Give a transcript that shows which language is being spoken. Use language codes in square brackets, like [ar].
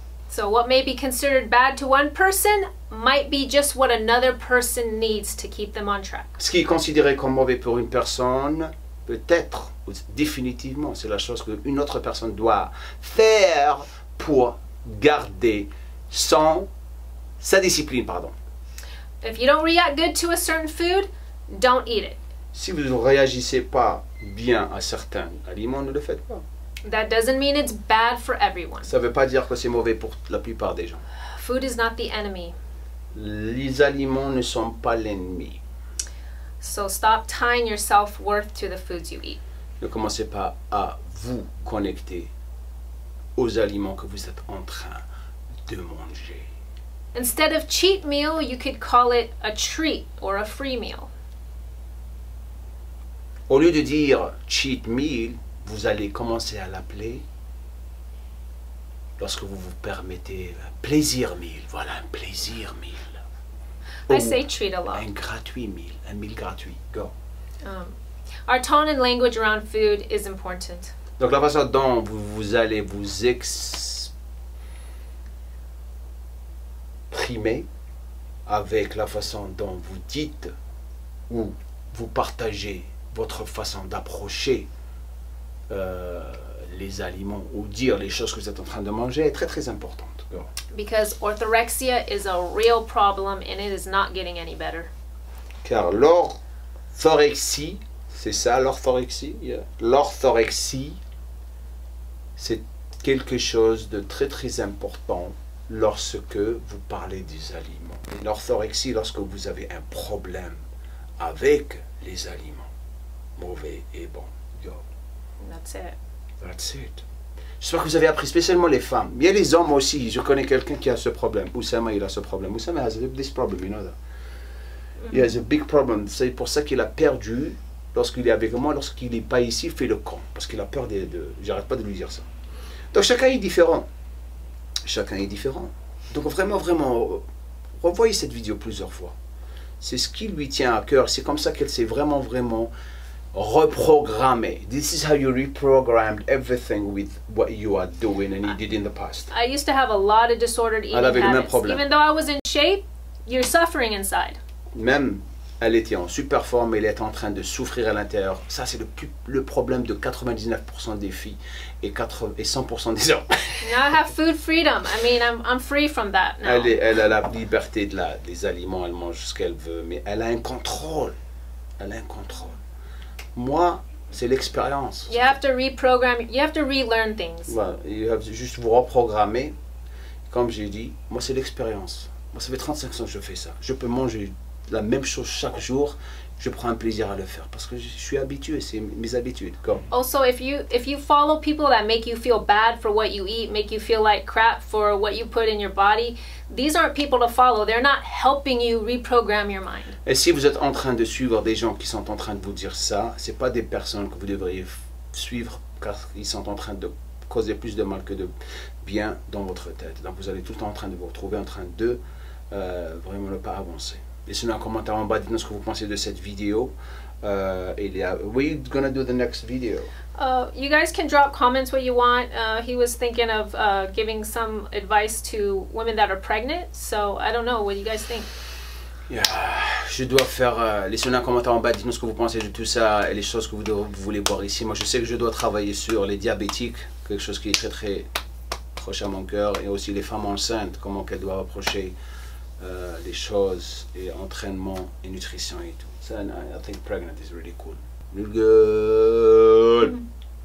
[en] So what may be considered bad to one person might be just what another person needs to keep them on track. [fr] Ce qui est considéré comme mauvais pour une personne peut être Définitivement, c'est la chose qu'une autre personne doit faire pour garder sa discipline, pardon. [en] If you don't react good to a certain food, don't eat it. [fr] Si vous ne réagissez pas bien à certains aliments, ne le faites pas. [en] That doesn't mean it's bad for everyone. [fr] Ça ne veut pas dire que c'est mauvais pour la plupart des gens. [en] Food is not the enemy. [fr] Les aliments ne sont pas l'ennemi. [en] So stop tying your self-worth to the foods you eat. [fr] Ne commencez pas à vous connecter aux aliments que vous êtes en train de manger. [en] Instead of cheat meal, you could call it a treat or a free meal. [fr] Au lieu de dire cheat meal, vous allez commencer à l'appeler, lorsque vous vous permettez, un plaisir meal. Voilà, un plaisir meal. [en] I say treat a lot. [fr] Un gratuit meal, un meal gratuit. Go. [en] Our tone and language around food is important. [fr] Donc la façon dont vous allez vous exprimer avec la façon dont vous dites ou vous partagez votre façon d'approcher les aliments ou dire les choses que vous êtes en train de manger est très très importante. [en] Go. Because orthorexia is a real problem and it is not getting any better. [fr] Car l'orthorexie, c'est ça l'orthorexie? Yeah. L'orthorexie, c'est quelque chose de très très important lorsque vous parlez des aliments. L'orthorexie, lorsque vous avez un problème avec les aliments, mauvais et bons. [en] Yo. That's it. That's it. [fr] J'espère que vous avez appris, spécialement les femmes. Il y a les hommes aussi. Je connais quelqu'un qui a ce problème. Oussama, il a ce problème. [en] Oussama has this problem, you know that. He has a big problem. [fr] C'est pour ça qu'il a perdu, lorsqu'il est avec moi, lorsqu'il n'est pas ici, il fait le camp. Parce qu'il a peur j'arrête pas de lui dire ça. Donc chacun est différent. Chacun est différent. Donc vraiment, vraiment, revoyez cette vidéo plusieurs fois. C'est ce qui lui tient à cœur. C'est comme ça qu'elle s'est vraiment, vraiment reprogrammé. [en] This is how you reprogrammed everything with what you are doing and you did in the past. I used to have a lot of disordered eating [fr] Elle avait le même [en] habits. [fr] problème. [en] Even though I was in shape, you're suffering inside. [fr] Même elle était en super forme, elle est en train de souffrir à l'intérieur. Ça, c'est le problème de 99% des filles et 100% des hommes. [en] Now I have food freedom. I mean, I'm free from that now. [fr] Elle a la liberté des aliments, elle mange ce qu'elle veut, mais elle a un contrôle. Elle a un contrôle. Moi, c'est l'expérience. [en] You have to reprogram, you have to relearn things. [fr] Voilà, juste vous reprogrammer. Comme j'ai dit, moi, c'est l'expérience. Moi, ça fait 35 ans que je fais ça. Je peux manger la même chose chaque jour. Je prends un plaisir à le faire parce que je suis habitué, c'est mes habitudes. Comme. [en] Also, if you follow people that make you feel bad for what you eat, make you feel like crap for what you put in your body, these aren't people to follow. They're not helping you reprogram your mind. [fr] Et si vous êtes en train de suivre des gens qui sont en train de vous dire ça, c'est pas des personnes que vous devriez suivre car ils sont en train de causer plus de mal que de bien dans votre tête. Donc vous allez tout le temps en train de vous retrouver en train de vraiment ne pas avancer. Laissez-nous un commentaire en bas, dites-nous ce que vous pensez de cette vidéo. [en] We're gonna do the next video. You guys can drop comments what you want. He was thinking of giving some advice to women that are pregnant. So I don't know. What do you guys think? [fr] Yeah. Je dois faire. Laissez-nous un commentaire en bas, dites-nous ce que vous pensez de tout ça et les choses que vous voulez voir ici. Moi, je sais que je dois travailler sur les diabétiques, quelque chose qui est très très proche à mon cœur, et aussi les femmes enceintes, comment qu'elles doivent approcher les choses et entraînement et nutrition et tout. [en] So I think pregnant is really cool. Really good.